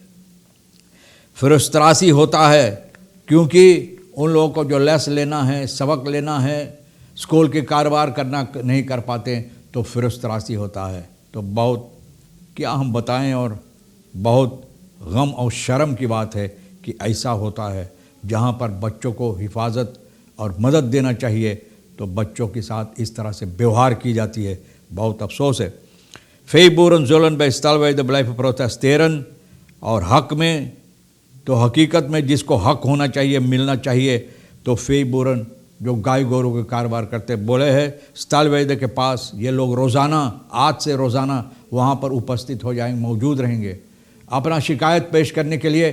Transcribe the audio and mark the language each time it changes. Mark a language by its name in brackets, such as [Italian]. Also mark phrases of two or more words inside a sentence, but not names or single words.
[Caribbean Hindustani] फ्रस्ट्रेशन होता है क्योंकि उन लोगों को जो लेस लेना है, सबक लेना है, स्कूल के कारोबार करना नहीं कर पाते तो फ्रस्ट्रेशन होता है। तो बहुत क्या हम बताएं, और बहुत गम और शर्म की बात है कि ऐसा होता है। जहाँ पर बच्चों को हिफाजत और मदद देना चाहिए तो बच्चों के साथ इस तरह से व्यवहार की जाती है। बहुत अफसोस है। [Dutch] Vijfboeren zullen bij stalweide blijven protesteren। [Caribbean Hindustani] और हक में तो हकीकत में जिसको हक होना चाहिए, मिलना चाहिए, तो Vijfboeren जो गाय गोरू के कारोबार करते बोले हैं स्टालवेदे के पास ये लोग रोज़ाना, आज से रोज़ाना वहाँ पर उपस्थित हो जाएंगे, मौजूद रहेंगे अपना शिकायत पेश करने के लिए।